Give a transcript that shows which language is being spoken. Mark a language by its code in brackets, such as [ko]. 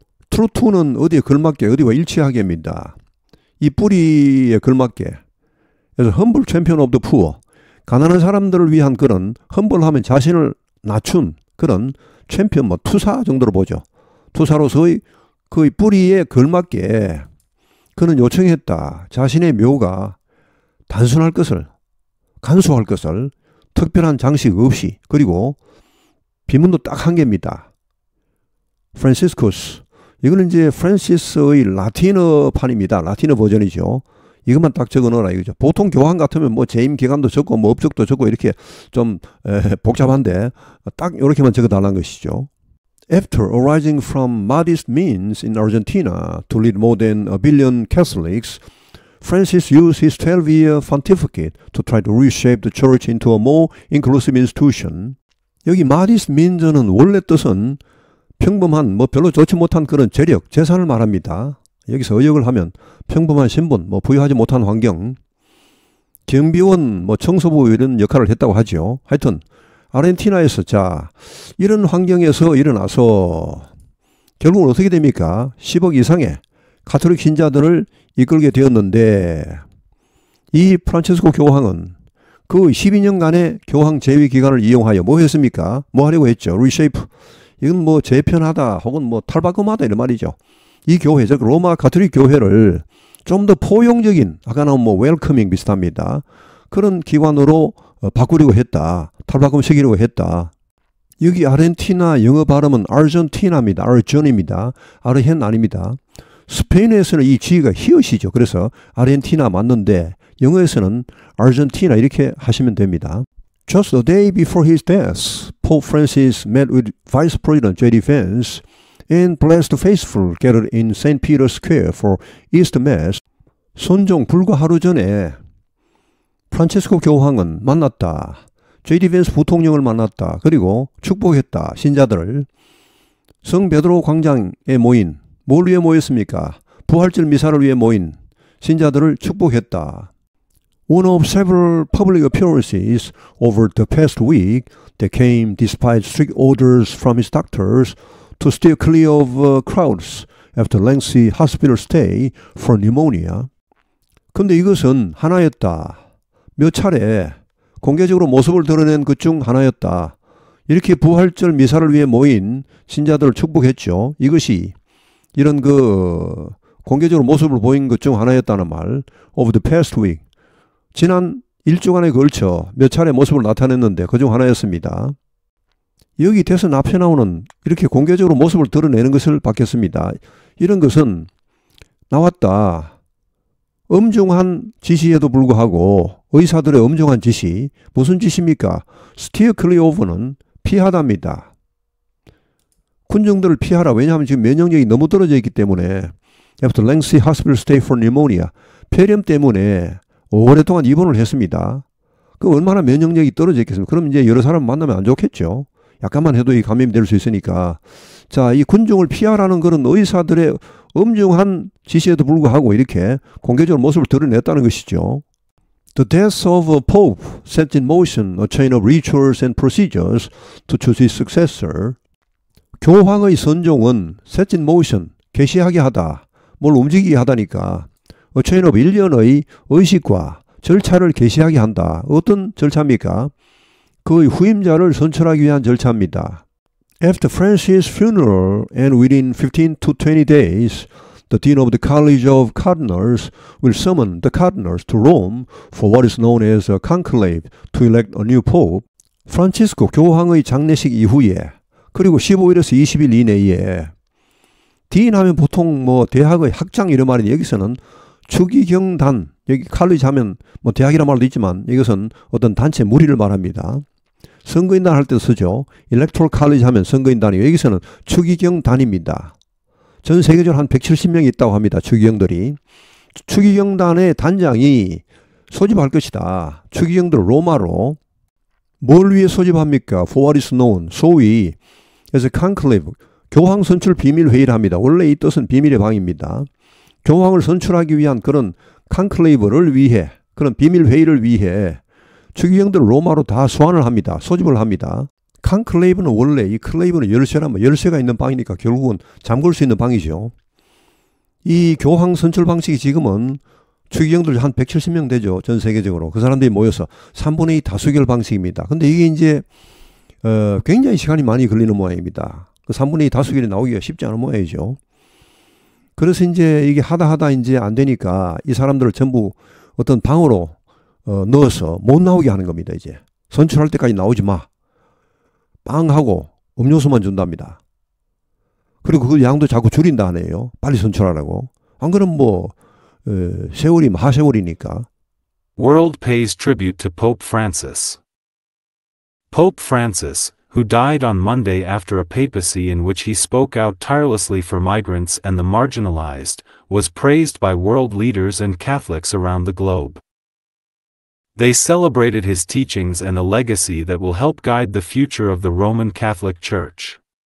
[en] True to [ko] 는 어디에 걸맞게, 어디와 일치하게입니다. 이 뿌리에 걸맞게. 그래서 [en] humble champion of the poor. [ko] 가난한 사람들을 위한 그런 험벌하면 자신을 낮춘 그런 챔피언 뭐 투사 정도로 보죠. 투사로서의 그 뿌리에 걸맞게 그는 요청했다. 자신의 묘가 단순할 것을, 간소할 것을 특별한 장식 없이 그리고 비문도 딱 한 개입니다. 프란시스쿠스. 이거는 이제 프란시스의 라틴어판입니다. 라틴어 버전이죠. 이것만 딱 적어 넣어라 이거죠. 보통 교황 같으면 뭐 재임 기간도 적고 뭐 업적도 적고 이렇게 좀 복잡한데 딱 이렇게만 적어 달라는 것이죠. [en] After arising from modest means in Argentina to lead more than 1 billion Catholics, Francis used his 12-year pontificate to try to reshape the church into a more inclusive institution. [ko] 여기 [en] modest means [ko] 는 원래 뜻은 평범한 뭐 별로 좋지 못한 그런 재력, 재산을 말합니다. 여기서 의역을 하면 평범한 신분, 뭐 부유하지 못한 환경, 경비원, 뭐 청소부 이런 역할을 했다고 하죠. 하여튼 아르헨티나에서 자 이런 환경에서 일어나서 결국은 어떻게 됩니까? 10억 이상의 가톨릭 신자들을 이끌게 되었는데 이 프란체스코 교황은 그 12년간의 교황 재위 기간을 이용하여 뭐 했습니까? 뭐 하려고 했죠? 리쉐이프. 이건 뭐 재편하다 혹은 뭐 탈바꿈하다 이런 말이죠. 이 교회, 즉 로마 가톨릭 교회를 좀 더 포용적인, 아까 나온 뭐 웰커밍 비슷합니다. 그런 기관으로 바꾸려고 했다. 탈바꿈시키려고 했다. 여기 아르헨티나 영어 발음은 아르헨티나입니다. 아르전입니다. 아르헨 아닙니다. 스페인에서는 이 G가 히읗이죠. 그래서 아르헨티나 맞는데 영어에서는 아르헨티나 이렇게 하시면 됩니다. [en] Just a day before his death, Pope Francis met with Vice President J.D. Vance and blessed the faithful gathered in St. Peter's Square for Easter Mass. [ko] 선종 불과 하루 전에 프란체스코 교황은 만났다. J.D. 벤스 부통령을 만났다. 그리고 축복했다. 신자들을. 성 베드로 광장에 모인, 뭘 위해 모였습니까? 부활절 미사를 위해 모인 신자들을 축복했다. [en] One of several public appearances over the past week that came despite strict orders from his doctors to steer clear of crowds after lengthy hospital stay for pneumonia. [ko] 근데 이것은 하나였다. 몇 차례 공개적으로 모습을 드러낸 것 중 하나였다. 이렇게 부활절 미사를 위해 모인 신자들을 축복했죠. 이것이 이런 그 공개적으로 모습을 보인 것 중 하나였다는 말. [en] Over the past week. [ko] 지난 일주간에 걸쳐 몇 차례 모습을 나타냈는데 그중 하나였습니다. 여기 대선 앞에 나오는 이렇게 공개적으로 모습을 드러내는 것을 받겠습니다. 이런 것은 나왔다. 엄중한 지시에도 불구하고 의사들의 엄중한 지시. 무슨 지시입니까? [en] Steer clear of [ko] 는 피하다입니다. 군중들을 피하라. 왜냐하면 지금 면역력이 너무 떨어져 있기 때문에 [en] After lengthy hospital stay for pneumonia. [ko] 폐렴 때문에 오랫동안 입원을 했습니다. 그 얼마나 면역력이 떨어져 있겠습니까? 그럼 이제 여러 사람 만나면 안 좋겠죠. 약간만 해도 이 감염이 될 수 있으니까 자, 이 군중을 피하라는 그런 의사들의 엄중한 지시에도 불구하고 이렇게 공개적으로 모습을 드러냈다는 것이죠. [en] The death of a pope set in motion a chain of rituals and procedures to choose his successor. [ko] 교황의 선종은 [en] set in motion, [ko] 개시하게 하다, 뭘 움직이게 하다니까 [en] a chain of [ko] 일련의 의식과 절차를 개시하게 한다. 어떤 절차입니까? 그의 후임자를 선출하기 위한 절차입니다. [en] After Francis' funeral and within 15 to 20 days, the Dean of the College of Cardinals will summon the cardinals to Rome for what is known as a conclave to elect a new pope. [ko] 프란치스코 교황의 장례식 이후에 그리고 15일에서 20일 이내에 디인 하면 보통 뭐 대학의 학장 이런 말인데 여기서는 추기경단, 여기 칼리지 하면 뭐 대학이란 말도 있지만 이것은 어떤 단체 무리를 말합니다. 선거인단 할 때도 쓰죠. [en] Electoral College [ko] 하면 선거인단이에요. 여기서는 추기경단입니다. 전 세계적으로 한 170명이 있다고 합니다. 추기경들이. 추기경단의 단장이 소집할 것이다. 추기경들 로마로 뭘 위해 소집합니까? [en] For what is known. [ko] 소위 [en] as a conclave. [ko] 교황 선출 비밀 회의를 합니다. 원래 이 뜻은 비밀의 방입니다. 교황을 선출하기 위한 그런 콘클레이브를 위해, 그런 비밀 회의를 위해 추기경들 로마로 다 소환을 합니다. 소집을 합니다. 콘클레이브는 원래 이 클레이브는 열쇠라면 열쇠가 있는 방이니까 결국은 잠글 수 있는 방이죠. 이 교황 선출 방식이 지금은 추기경들 한 170명 되죠. 전 세계적으로. 그 사람들이 모여서 3분의 2 다수결 방식입니다. 근데 이게 이제 굉장히 시간이 많이 걸리는 모양입니다. 그 3분의 2 다수결이 나오기가 쉽지 않은 모양이죠. 그래서 이제 이게 하다 이제 안 되니까 이 사람들을 전부 어떤 방으로 넣어서 못 나오게 하는 겁니다. 이제 선출할 때까지 나오지 마. 빵하고 음료수만 준답니다. 그리고 그 양도 자꾸 줄인다 하네요. 빨리 선출하라고. 안 그러면 뭐 세월이 하세월이니까. [en] World pays tribute to Pope Francis. Pope Francis, who died on Monday after a papacy in which he spoke out tirelessly for migrants and the marginalized, was praised by world leaders and Catholics around the globe. They celebrated his teachings and a legacy that will help guide the future of the Roman Catholic Church.